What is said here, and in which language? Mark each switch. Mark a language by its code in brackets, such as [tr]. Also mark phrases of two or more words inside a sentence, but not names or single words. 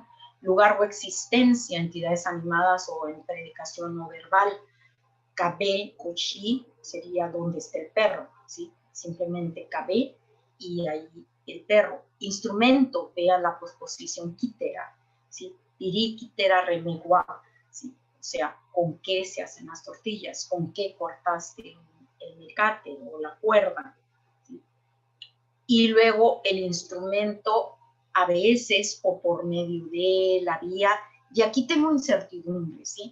[es] Lugar o existencia, entidades animadas o en predicación no verbal. [tar] Cabé, cochí, [es] sería donde está el perro, ¿sí? Simplemente cabé y ahí el perro. Instrumento, vea la posposición quítera, ¿sí? [tar] Pirí, quítera, remeguá, [es] ¿sí? O sea, ¿con qué se hacen las tortillas? ¿Con qué cortaste el mecate o la cuerda? ¿Sí? Y luego el instrumento a veces o por medio de la vía, y aquí tengo incertidumbre, ¿sí?